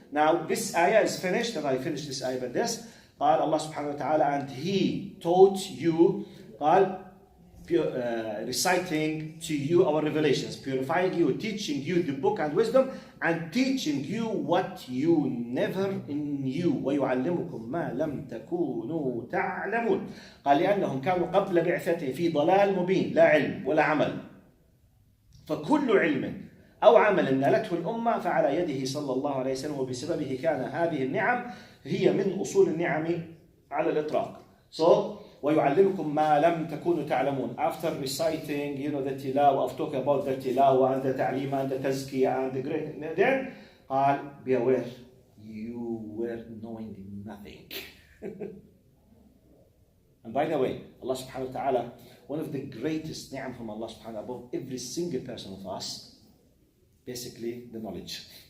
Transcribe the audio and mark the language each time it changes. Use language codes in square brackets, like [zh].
[en] Now this ayah is finished, and I finished this ayah with this. قال Allah subhanahu wa ta'ala, and He taught you, قال, reciting to you our revelations, purifying you, teaching you the book and wisdom, and teaching you what you never knew. [ar] وَيُعَلِّمُكُمْ مَا لَمْ تَكُونُوا تَعْلَمُونَ. قال لأنهم كانوا قبل بعثته في ضلال مبين لا علم ولا عمل. فكل علم أو عمل نالته الأمة فعلى يده صلى الله عليه وسلم وبسببه كان هذه النعم هي من أصول النعم على الإطلاق. So وَيُعَلِّمُكُمْ مَا لَمْ تَكُونُوا تَعْلَمُونَ. [en] After reciting, the tilawa, of talking about the tilawa and the ta'lim and the tazkiyah and the great, then be aware, you were knowing nothing. And by the way, Allah subhanahu wa ta'ala, one of the greatest ni'am from Allah subhanahu wa ta'ala above every single person of us, basically the knowledge.